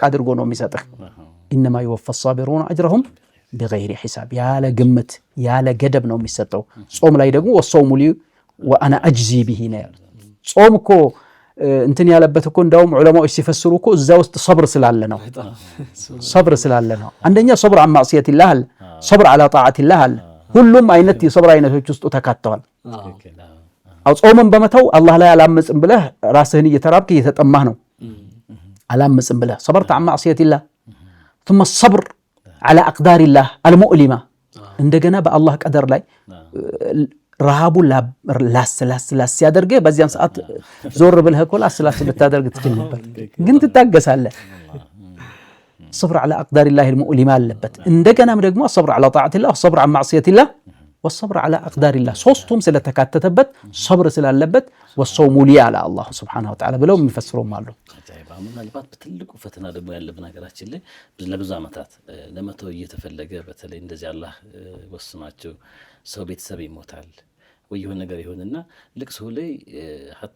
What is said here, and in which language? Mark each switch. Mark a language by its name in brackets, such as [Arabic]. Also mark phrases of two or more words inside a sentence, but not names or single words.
[Amharic] አድርጎ ነው የሚሰጥህ። [Arabic] إنما يوفى الصابرون أجرهم بغير حساب፣ [Amharic] ያለ ግምት ያለ ገደብ ነው የሚሰጠው። ጾም ላይ ደግሞ [Arabic] والصوم لي وأنا أجزي به [Amharic] ነው ያሉት። ጾም እኮ እንትን ያለበት እኮ እንዳውም ዑለማዎች ሲፈስሩ እኮ እዛ ውስጥ ሰብር ስላለ ነው። ሰብር ስላለ ነው። አንደኛ [Arabic] صبر عن معصية الله [Amharic] አለ፣ [Arabic] صبر على طاعة الله [Amharic] አለ። ሁሉም አይነት የሰብር አይነቶች ውስጥ ተካተዋል። ጾምን በመተው አላህ ላይ አላመጽም ብለህ ራስህን እየተራብክ እየተጠማህ ነው። አላመጽም ብለህ [Arabic] صبرت عن معصية الله ثم الصبر على أقدار الله المؤلمة [Amharic] እንደገና በአላህ ቀደር ላይ ረሃቡ ላስ ያደርገህ በዚያን ሰዓት ዞር ብለህ እኮ ላስ ልታደርግ ትችል ነበር፣ ግን ትታገሳለህ። [Arabic] الصبر على أقدار الله المؤلمة [Amharic] አለበት። እንደገናም ደግሞ [Arabic] الصبر على طاعة الله والصبر عن معصية الله والصبر على أقدار الله [Amharic] ሶስቱም ስለተካተተበት ሰብር ስላለበት [Arabic] والصوم لي [Amharic] አለ [Arabic] الله سبحانه وتعالى [Amharic] ብለው የሚፈስሩም አሉ። ምናልባት በትልቁ ፈተና ደግሞ ያለብን ሀገራችን ላይ ለብዙ ዓመታት ለመተው እየተፈለገ በተለይ እንደዚህ አላህ ወስናቸው ሰው ቤተሰብ ይሞታል ወይ የሆነ ነገር ይሆንና ልቅሶ ላይ ሐታ